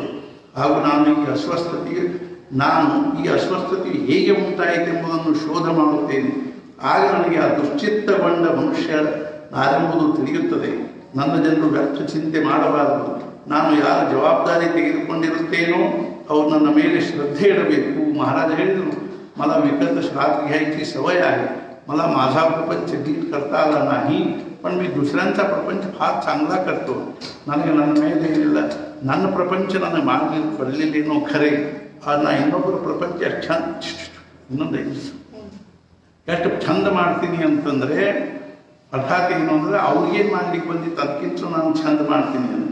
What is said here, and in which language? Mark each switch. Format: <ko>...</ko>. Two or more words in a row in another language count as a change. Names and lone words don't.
<kn>ಹಾಗೂ ಈ ಅಸ್ವಸ್ಥತೆಯು ಹೇಗೆ ಉಂಟಾಯಿತೆಂಬುದನ್ನು ಶೋಧ ಮಾಡುತ್ತೇನೆ. ಆಗ ನನಗೆ ಆ ದುಶ್ಚಿತ್ತಗೊಂಡ ಮನುಷ್ಯ ನಾನೆಂಬುದು ತಿಳಿಯುತ್ತದೆ. ನನ್ನ ಜನರು ವ್ಯರ್ಥ ಚಿಂತೆ ಮಾಡಬಾರದು. ನಾನು ಯಾರ ಜವಾಬ್ದಾರಿ ತೆಗೆದುಕೊಂಡಿರುತ್ತೇನೋ ಅವ್ರು ನನ್ನ ಮೇಲೆ ಶ್ರದ್ಧೆ ಇಡಬೇಕು. ಮಹಾರಾಜ ಹೇಳಿದರು,</kn> <mr>मला विकत श्राद्ध घ्यायची सवय आहे, मला माझा प्रपंच नीट करता आला नाही, पण मी दुसऱ्यांचा प्रपंच फार चांगला करतो.</mr> <kn>ನನಗೆ ನನ್ನ ಮೇಲೆ ಏನಿಲ್ಲ, ನನ್ನ ಪ್ರಪಂಚ ನನಗೆ ಮಾಡಲಿಕ್ಕೆ ಬರಲಿಲ್ಲೇನೋ ಖರೆ, ನಾ ಇನ್ನೊಬ್ಬರ ಪ್ರಪಂಚ ಎಷ್ಟು ಚಂದ ಇನ್ನೊಂದು ಎಷ್ಟು ಚಂದ ಮಾಡ್ತೀನಿ ಅಂತಂದರೆ ಅರ್ಥಾತ್ ಏನು ಅಂದರೆ ಅವ್ರಿಗೇನು ಮಾಡ್ಲಿಕ್ಕೆ ಬಂದಿತ್ತು ಅದಕ್ಕಿಂತ ನಾನು ಚಂದ ಮಾಡ್ತೀನಿ ಅಂತ.</kn>